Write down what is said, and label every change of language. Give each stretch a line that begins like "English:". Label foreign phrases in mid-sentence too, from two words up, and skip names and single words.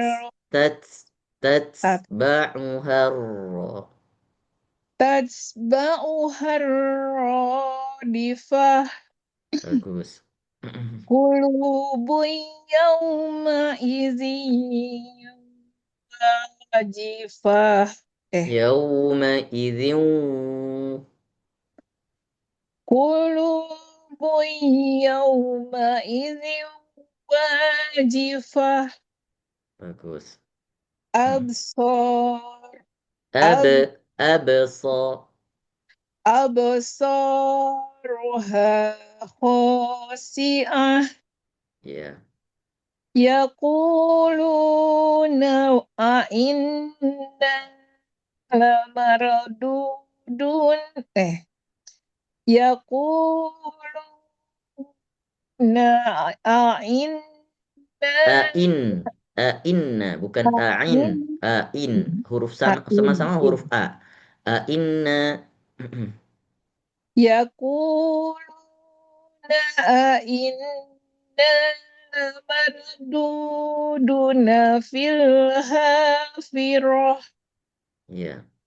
Arabic: Tatba'uhar. تتبعها الرادفة. Bagus. قلوب يومئذ واجفة. يومئذ. قلوب يومئذ واجفة. Bagus. Absar. Absa. أبصارها خاشعة. Ya. يقولون أإنا لمردودون. يقولون أإنا
Indonesian: A'inna bukan a'in. A'in huruf sama-sama huruf A.
Arabic: A'inna. يقولون أإنا لمردودون في الحافرة. Ya.